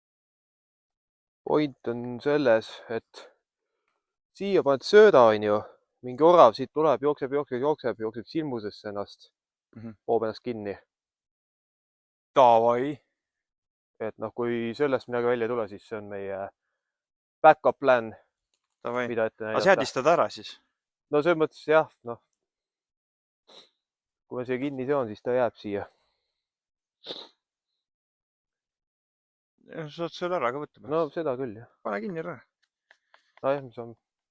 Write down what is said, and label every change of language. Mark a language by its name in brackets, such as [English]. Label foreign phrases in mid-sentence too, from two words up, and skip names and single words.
[Estonian] Point on selles, et siia paned sööda, on ju, mingi orav siit tuleb, jookseb silmusesse ennast, poob ennast kinni. Davai. Et noh, kui sellest midagi välja ei tule, siis see on meie [English] back-up plan, [Estonian] Davai. mida ette Aga näidata. seadistad ära siis? No selles mõttes jah, noh. Kui ma siia kinni seon, siis ta jääb siia. Saad selle ära ka võtta. No seda küll, jah. Pane kinni ära. Jah, mis on...